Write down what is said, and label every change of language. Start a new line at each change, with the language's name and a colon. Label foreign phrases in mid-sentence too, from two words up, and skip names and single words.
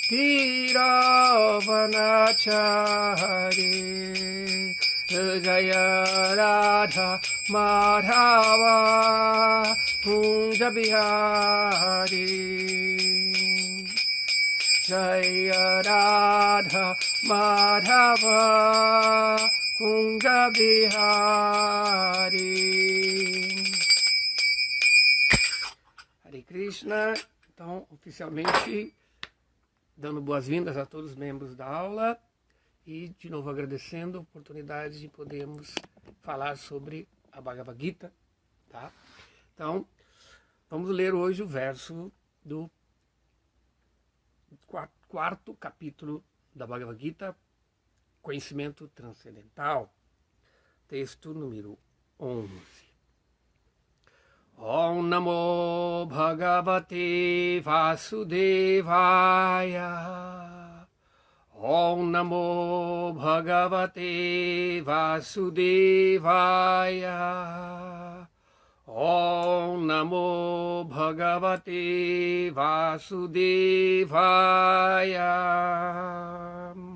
Sanskrit: तिरवनचारि, जय राधा माधव कुञ्ज बिहारी, जय राधा माधव कुञ्ज बिहारी. Hare Krishna.
Portuguese: Então, oficialmente, dando boas-vindas a todos os membros da aula e, de novo, agradecendo a oportunidade de podermos falar sobre a Bhagavad Gita, tá? Então, vamos ler hoje o verso do quarto capítulo da Bhagavad Gita, Conhecimento Transcendental, texto número 11.
Sanskrit: ॐ नमो भगवते वासुदेवाय, ॐ नमो भगवते वासुदेवाय, ॐ नमो भगवते वासुदेवाय.